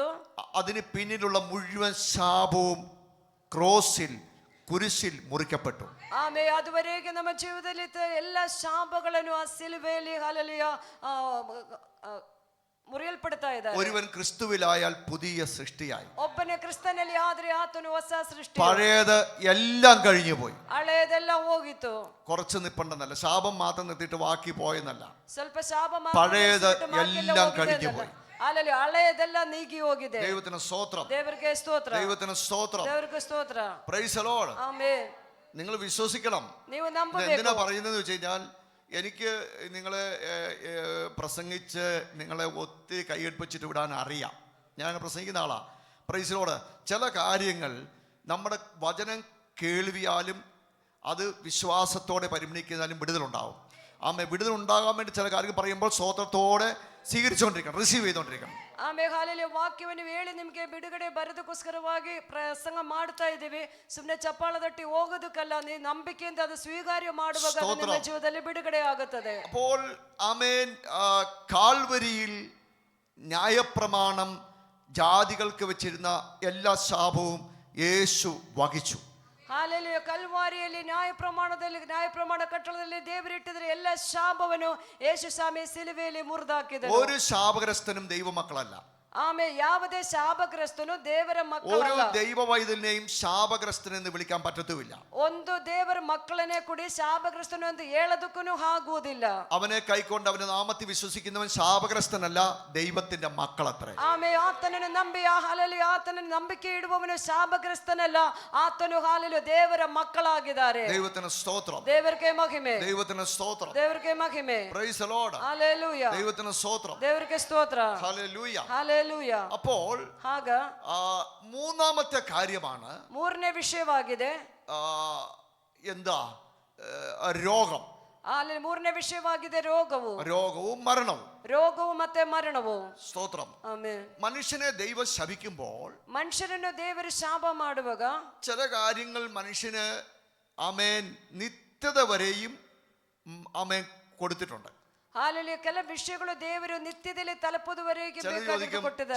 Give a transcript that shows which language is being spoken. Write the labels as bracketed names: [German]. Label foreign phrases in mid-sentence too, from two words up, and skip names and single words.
[Malayalam] അതിന് പിന്നിലുള്ള മുഴുവൻ ശാപവും ക്രോസിൽ, കുരിശിൽ മുറിക്കപ്പെട്ടു. [Kannada] ಆಮೆ ಅದುವರೆಗೆ ನಮ್ಮ ಜೀವದಲ್ಲಿ ಎಲ್ಲ ಶಾಪಗಳನ್ನು ಆ ಸಿಲುಬೆಯಲ್ಲಿ ಹಾಲೆಲೂಯಾ ಮುರಿಯಲ್ಪಡ್ತಾ ಇದ್ದಾರೆ. [Malayalam] ഒരുവൻ ക്രിസ്തുവിലായാൽ പുതിയ സൃഷ്ടിയായി. [Kannada] ಒಬ್ಬನೇ ಕ್ರಿಸ್ತನಲ್ಲಿ ಆದ್ರೆ ಆತನು ಹೊಸ ಸೃಷ್ಟಿ. [Malayalam] പഴയത് എല്ലാം കഴിഞ്ഞു പോയി, [Kannada] ಹಳೆಯದೆಲ್ಲ ಹೋಗಿತ್ತು. [Malayalam] കുറച്ച് നിപ്പണ്ടെന്നല്ല, ശാപം മാത്രം നിർത്തിയിട്ട് ബാക്കി പോയെന്നല്ല, [Kannada] ಸ್ವಲ್ಪ ಶಾಪ [Malayalam] പഴയത് എല്ലാം കഴിഞ്ഞു പോയി. [Kannada] ಅಲ್ಲಲ್ಲಿ ಹಳೆಯದೆಲ್ಲ ನೀಗಿ ಹೋಗಿದೆ. [Malayalam] ദൈവത്തിന് സ്തോത്രം, [Kannada] ದೇವರಿಗೆ ಸ್ತೋತ್ರ, [Malayalam] ദൈവത്തിന് സ്തോത്രം, [Kannada] ದೇವರಿಗೆ ಸ್ತೋತ್ರ. [English] Praise the Lord. [Kannada] ಆಮೆನ್. [Malayalam] നിങ്ങൾ വിശ്വസിക്കണം. [Kannada] ನೀವು ನಂಬಬೇಕು. [Malayalam] എന്തിനാ പറയുന്നത് വെച്ച് കഴിഞ്ഞാൽ, എനിക്ക് നിങ്ങളെ പ്രസംഗിച്ച് നിങ്ങളെ ഒത്തിരി കൈയടിപ്പിച്ചിട്ട് വിടാൻ അറിയാം. ഞാൻ പ്രസംഗിക്കുന്ന ആളാ. [English] Praise the Lord. [Malayalam] ചില കാര്യങ്ങൾ നമ്മുടെ വചനം കേൾവിയാലും അത് വിശ്വാസത്തോടെ പരിഗണിക്കുന്നതിലും വിടുതലുണ്ടാവും. വിടുതലുണ്ടാകാൻ വേണ്ടി ചില കാര്യങ്ങൾ പറയുമ്പോൾ സ്വതത്തോടെ സ്വീകരിച്ചുകൊണ്ടിരിക്കണം, റിസീവ് ചെയ്തുകൊണ്ടിരിക്കണം. [Kannada] ಆಮೇಲೆ ಹಾಲೆಲೂಯಾ ವಾಕ್ಯವನ್ನು ಹೇಳಿ ನಿಮಗೆ ಬಿಡುಗಡೆ ಬರೆದಕ್ಕೋಸ್ಕರವಾಗಿ ಪ್ರಸಂಗ ಮಾಡ್ತಾ ಇದ್ದೀವಿ. ಸುಮ್ಮನೆ ಚಪ್ಪಾಳ ತಟ್ಟಿ ಹೋಗೋದಕ್ಕಲ್ಲ, ನೀವು ನಂಬಿಕೆಯಿಂದ ಅದು ಸ್ವೀಕಾರ್ಯ ಮಾಡುವಾಗ ನಿಮ್ಮ ಜೀವನದಲ್ಲಿ ಬಿಡುಗಡೆ ಆಗುತ್ತದೆ. [Malayalam] അപ്പോൾ ആമേൻ, കാൽവരിയിൽ ന്യായപ്രമാണം ജാതികൾക്ക് വെച്ചിരുന്ന എല്ലാ ശാപവും യേശു വഹിച്ചു. [Kannada] ಹಾಲೆಲೂಯಾ. ಕಲ್ವಾರಿಯಲ್ಲಿ ನ್ಯಾಯ ಪ್ರಮಾಣ ಕಟ್ಟಡದಲ್ಲಿ ದೇವರಿಟ್ಟಿದ್ರೆ ಎಲ್ಲ ಶಾಪವನ್ನು ಯೇಸು ಸ್ವಾಮಿ ಸಿಲುಬೆಯಲ್ಲಿ ಮುರಿದಾಕಿದರು. [Malayalam] ഒരു ശാപഗ്രസ്തനും ദൈവമക്കളല്ല. [Kannada] ಆಮೇಲೆ ಯಾವುದೇ ಶಾಪಗ್ರಸ್ತನು ದೇವರ [Malayalam] ഒരു [Kannada] ಮಕ್ಕಳಲ್ಲ. [Malayalam] ദൈവവൈതലിനെയും ശാപഗ്രസ്തൻ എന്ന് വിളിക്കാൻ പറ്റത്തുമില്ല. [Kannada] ಒಂದು ದೇವರ ಮಕ್ಕಳನ್ನೇ ಕೂಡಿ ಶಾಪಗ್ರಸ್ತನು ಅಂತ ಹೇಳೋದಕ್ಕೂ ಆಗುವುದಿಲ್ಲ. [Malayalam] അവനെ കൈക്കൊണ്ട് അവന്റെ നാമത്തിൽ വിശ്വസിക്കുന്നവൻ ശാപഗ്രസ്തനല്ല, ദൈവത്തിന്റെ മക്കളത്രേ. [Kannada] ಆಮೇಲೆ ಆತನನ್ನು ನಂಬಿ ಹಾಲೆಲೂಯಾ ಆತನನ್ನು ನಂಬಿಕೆ ಇಡುವವನು ಶಾಪಗ್ರಸ್ತನಲ್ಲ, ಆತನು ಹಾಲೆಲೂಯಾ ದೇವರ ಮಕ್ಕಳಾಗಿದ್ದಾರೆ. [Malayalam] ദൈവത്തിന് സ്തോത്രം, [Kannada] ದೇವರಿಗೆ ಮಹಿಮೆ, [Malayalam] ദൈവത്തിന് സ്തോത്രം, [Kannada] ದೇವರಿಗೆ ಮಹಿಮೆ. [English] Praise the Lord. [Kannada] ಹಾಲೆಲೂಯಾ. [Malayalam] ദൈവത്തിന് സ്തോത്രം, [Kannada] ದೇವರಿಗೆ ಸ್ತೋತ್ರ. [Malayalam] ഹല്ലേലൂയ. [Kannada] ಹಾಲೆಲೂಯಾ. [Malayalam] അപ്പോൾ [Kannada] ಆಗ [Malayalam] മൂന്നാമത്തെ കാര്യമാണ്, [Kannada] ಮೂರನೇ ವಿಷಯವಾಗಿದೆ, [Malayalam] എന്താ, രോഗം. [Kannada] ಅಲ್ಲಿ ಮೂರನೇ ವಿಷಯವಾಗಿದೆ [Malayalam] രോഗവും മരണവും. [Kannada] ರೋಗವು ಮತ್ತೆ ಮರಣವು. [Malayalam] സ്തോത്രം. [Kannada] ಆಮೆನ್. [Malayalam] മനുഷ്യനെ ദൈവം ശപിക്കുമ്പോൾ, [Kannada] ಮನುಷ್ಯನನ್ನು ದೇವರು ಶಾಪ ಮಾಡುವಾಗ [Malayalam] ചില കാര്യങ്ങൾ മനുഷ്യന് ആമേൻ നിത്യത വരെയും ആമേൻ കൊടുത്തിട്ടുണ്ട്. [Kannada] ಹಾಲೆಲೂಯಾ. ಕೆಲ ವಿಷಯಗಳು ದೇವರು ನಿತ್ಯದಲ್ಲಿ ತಲುಪುವವರೆಗೆ ಬೇಕಾಗಿ ಕೊಟ್ಟಿದ್ದಾರೆ.